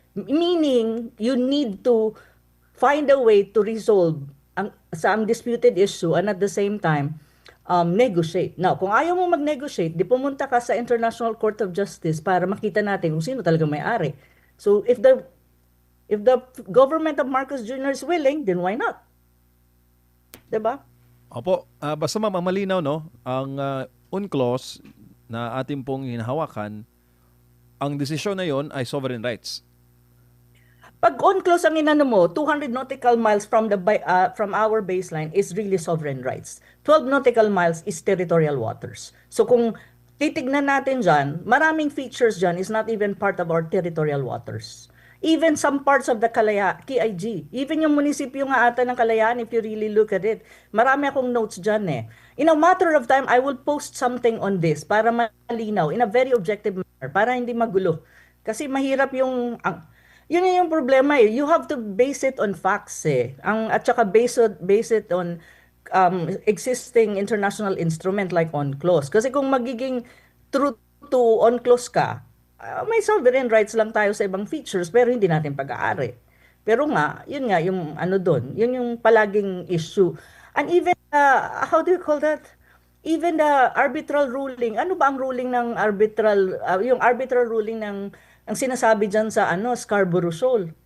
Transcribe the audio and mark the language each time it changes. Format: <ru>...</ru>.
<en>Meaning, you need to find a way to resolve ang disputed issue and at the same time, negotiate.</en> <tl>Now, kung ayaw mo mag-negotiate, di pumunta ka sa International Court of Justice para makita natin kung sino talaga may-ari.</tl> <en>So, if the government of Marcos Jr. is willing, then why not? Diba?</en> <tl>Opo, basta ma'am, ang malinaw, no? Ang UNCLOS na ating pong hinahawakan, ang desisyon na yon ay sovereign rights. Pag UNCLOS ang inano mo,</tl> <en>200 nautical miles from our baseline is really sovereign rights. 12 nautical miles is territorial waters.</en> <tl>So kung titignan natin dyan, maraming</tl> <en>features dyan is not even part of our territorial waters. Even some parts of the KIG, even</en> <tl>yung munisipyo nga ata ng Kalayaan,</tl> <en>if you really look at it,</en> <tl>marami akong notes dyan eh.</tl> <en>In a matter of time, I will post something on this</en> <tl>para malinaw,</tl> <en>in a very objective manner,</en> <tl>para hindi magulo. Kasi mahirap yun yung problema eh.</tl> <en>You have to base it on facts eh.</en> <tl>At saka</tl> <en>base it on existing international instrument like UNCLOS.</en> <tl>Kasi kung magiging true to UNCLOS ka, may sovereign rights lang tayo sa ibang features pero hindi natin pag-aari. Pero yun nga, yung ano doon, yun yung palaging issue.</tl> <en>And even, how do you call that? Even the arbitral ruling,</en> <tl>ano ba ang ruling ng yung arbitral ruling ng ang sinasabi diyan sa Scarborough Shoal.</tl>